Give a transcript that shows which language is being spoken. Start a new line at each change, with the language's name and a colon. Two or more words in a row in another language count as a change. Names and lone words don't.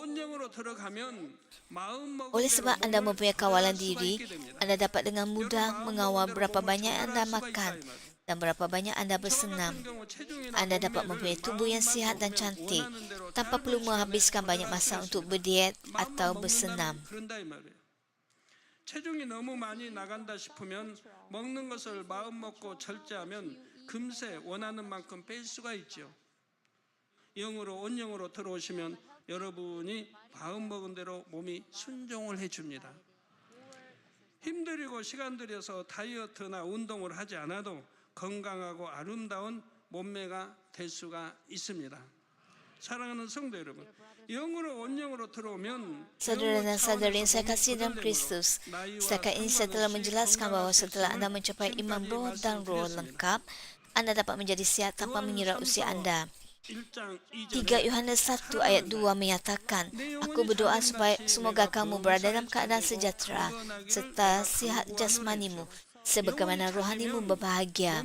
Malay: Oleh sebab anda mempunyai kawalan diri, anda dapat dengan mudah mengawal berapa banyak anda makan dan berapa banyak anda bersenam. Anda dapat mempunyai tubuh yang sihat dan cantik tanpa perlu menghabiskan banyak masa untuk berdiet atau bersenam.
Korean: 체중이 너무 많이 나간다 싶으면 먹는 것을 마음 먹고 절제하면 금세 원하는 만큼 뺄 수가 있죠. 영으로 온영으로 들어오시면 여러분이 마음 먹은 대로 몸이 순종을 해줍니다. 힘들이고 시간 들여서 다이어트나 운동을 하지 않아도 건강하고 아름다운 몸매가 될 수가 있습니다. 사랑하는 성도 여러분, 영으로 온영으로 들어오면
Malay: Saudara dan saudari yang saya kasih dalam Kristus, setakat ini saya telah menjelaskan bahawa setelah anda mencapai imam roh dan roh lengkap, anda dapat menjadi sihat tanpa mengira usia anda. 3 Yohanes 1 ayat 2 menyatakan, Aku berdoa supaya semoga kamu berada dalam keadaan sejahtera serta sihat jasmanimu, sebagaimana rohanimu berbahagia.